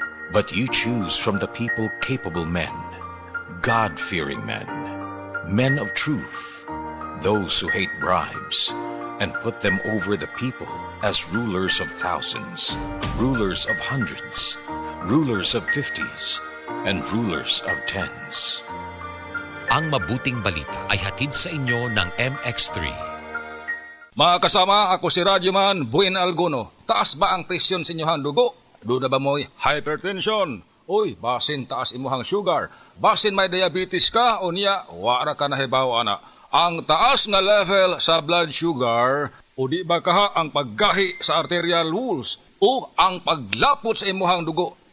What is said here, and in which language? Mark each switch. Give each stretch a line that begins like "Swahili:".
English: But you choose from the people capable men, God-fearing men, men of truth, those who hate bribes, and put them over the people as rulers of thousands, rulers of hundreds, rulers of 50s, and rulers of 10s.
Filipino: Ang mabuting balita ay hatid sa inyo ng MX3. Mga kasama, ako si Radyoman Buen Alguno.
Cebuano: Taas ba ang presyon sa inyohang dugo? Duda ba mo'y hypertension? Uy, basin taas imuhang sugar. Basin may diabetes ka o niya, wara ka na hibaw ana. Ang taas nga level sa blood sugar o di ba kaha ang paggahi sa arterial walls o ang paglapot sa imuhang dugo.